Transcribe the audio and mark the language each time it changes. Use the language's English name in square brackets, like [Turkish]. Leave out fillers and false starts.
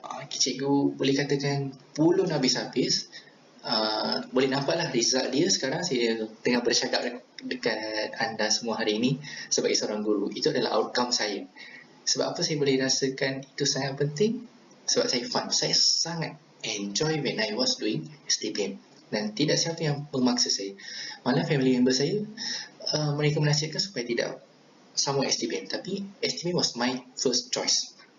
[Malay] Cikgu boleh katakan pulun habis-habis. Boleh nampaklah result dia sekarang. Saya tengah bercakap dekat anda semua hari ini sebagai seorang guru. Itu adalah outcome saya. Sebab apa saya boleh rasakan itu sangat penting? Sebab saya fun. Saya sangat [English] enjoy when I was doing STPM. [Malay] Dan tidak siapa yang memaksa saya. Malah family member saya, mereka menasihatkan supaya tidak sambung STPM. Tapi [English] STPM was my first choice.